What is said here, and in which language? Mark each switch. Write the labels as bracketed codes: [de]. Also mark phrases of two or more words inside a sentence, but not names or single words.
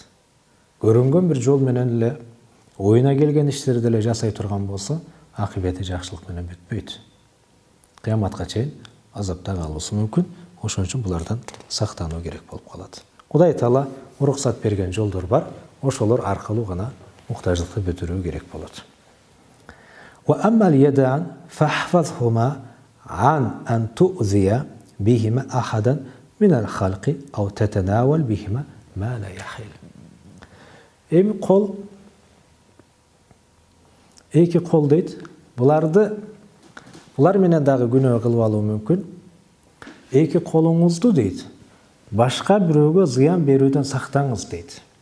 [ky] Көрүнгөн бир жол менен эле, оюна келген иштерди эле жасай турган болсо, акыбети жакшылык менен бүтпөйт. Кыяматка чейин азапта калуусу мүмкүн. Ошон үчүн булардан сактануу керек болуп калат. Кудай Таала уруксат берген жолдор бар. Ошолор аркылуу гана муктаждыкты бүтүрүү керек болот. [ar] وأما اليدان فاحفظهما أن أن تؤذي بهما أحدا من الخلق أو تتناول بهما ما لا يحل. [ky] Эми кол, эки кол дейт. Булар менен дагы күнөө кылып алуу мүмкүн. Эки колуңузду дейт, башка бирөөгө зыян берүүдөн сактаңыз дейт.